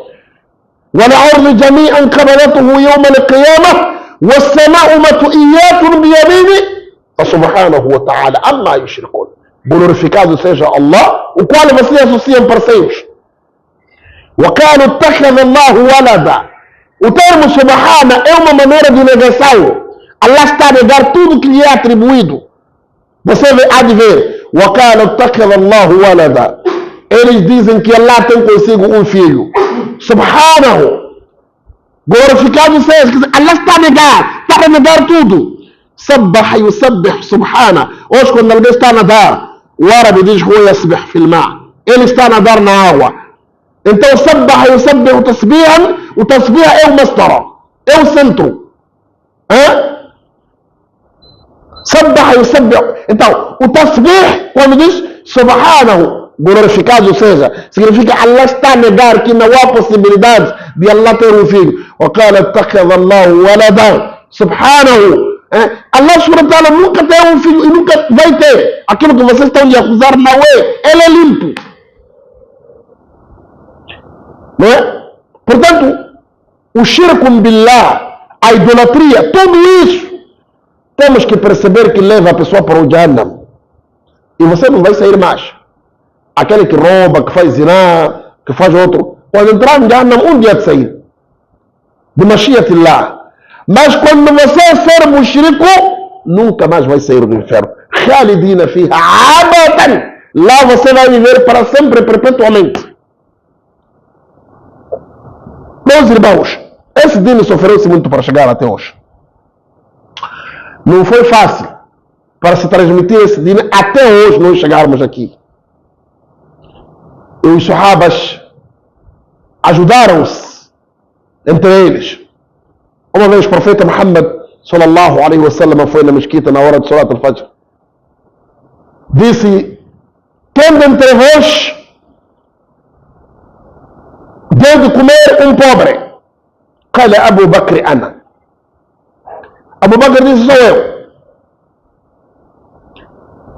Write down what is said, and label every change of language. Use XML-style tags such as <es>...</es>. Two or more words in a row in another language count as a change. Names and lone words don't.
<ar>والعرض جميعا قبضته يوم القيامة والسماء مطويات بيمينه فسبحانه وتعالى أما يشركون.</ar> <pt>Glorificado seja Allah, o qual vocês associam parceiros.</pt> <ar>وَقَالُوا اتَّخَذَ اللَّهُ وَلَدًا.</ar> <pt>O termo subhana é uma maneira de negação. Allah está a negar tudo que lhe é atribuído. Você há de ver.</pt> <ar>وَقَالُوا اتَّخَذَ اللَّهُ وَلَدًا.</ar> <pt>Eles dizem que Allah tem consigo um filho. Subhanahu. Glorificado seja. Allah está a negar tudo.</pt> <ar>سبّح يسبّح سبحان.</ar> <pt>Hoje quando alguém está a nadar, o árabe diz que</pt> <ar>يسبح في الماء'.</ar> <pt>Ele está a nadar na água. Então,</pt> <ar>سبّح يسبّح تسبيحًا,</ar> <pt>o tasbih é o masdar, é o centro.</pt> <ar>سبّح يسبّح.</ar> <pt>Então, o tasbih, quando diz subhanahu, glorificado seja, significa Allah está a negar que não há possibilidade de Allah ter um filho.</pt> <ar>وَقَالَ اتَّخَذَ اللَّهُ وَلَدًا. Subhanahu.</ar> <pt>Allah</pt> <ar>سبحانه وتعالى</ar> <pt>nunca tem um filho e nunca vai ter. Aquilo que vocês estão lhe acusar não é. Ele é limpo. Não é? Portanto, o</pt> <ar>الشرك بالله,</ar> <pt>a idolatria, tudo isso, temos que perceber que leva a pessoa para o Jahannam. E você não vai sair mais. Aquele que rouba, que faz zina, que faz outro, quando entrar no Jahannam, um dia de sair. De Mashiatillah. Mas quando você for mushrico, nunca mais vai sair do inferno.</pt> <ar>خالدين فيها أبدًا.</ar> <pt>Lá você vai viver para sempre, perpetuamente. Meus irmãos, esse dino sofreu-se muito para chegar até hoje. Não foi fácil para se transmitir esse dino até hoje nós chegarmos aqui. E os sahabas ajudaram-se entre eles. Uma vez o profeta Muhammad</pt> <ar>صلى الله عليه وسلم</ar> <pt>foi na mesquita na hora de</pt> <ar>صلاة الفجر.</ar> <pt>Disse, quem dentre vós deu de comer um pobre?</pt> <ar>قال أبو بكر أنا.</ar> <pt>Abu Bakr disse, sou eu.</pt>